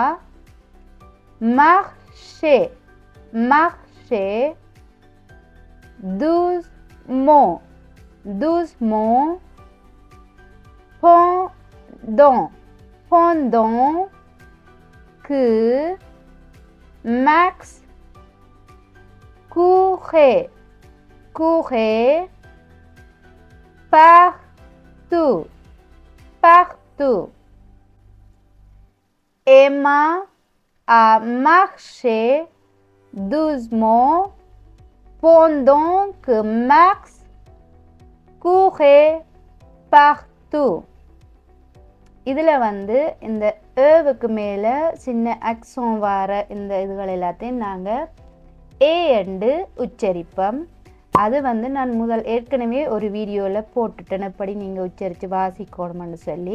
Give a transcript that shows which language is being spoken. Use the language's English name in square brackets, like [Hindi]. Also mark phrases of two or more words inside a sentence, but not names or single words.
[French] marché doucement pendant que Max courait partout. Emma a marché doucement pendant que Max courait partout. [Tamil] இதில் வந்து இந்த ஏவுக்கு மேலே சின்ன அக்ஸோன் வர இந்த இதுகள் எல்லாத்தையும் நாங்கள் ஏ என்று உச்சரிப்போம். அது வந்து நான் ஏற்கனவே ஒரு வீடியோவில் போட்டுட்டேன், எப்படி நீங்கள் உச்சரித்து வாசிக்கணும்னு சொல்லி.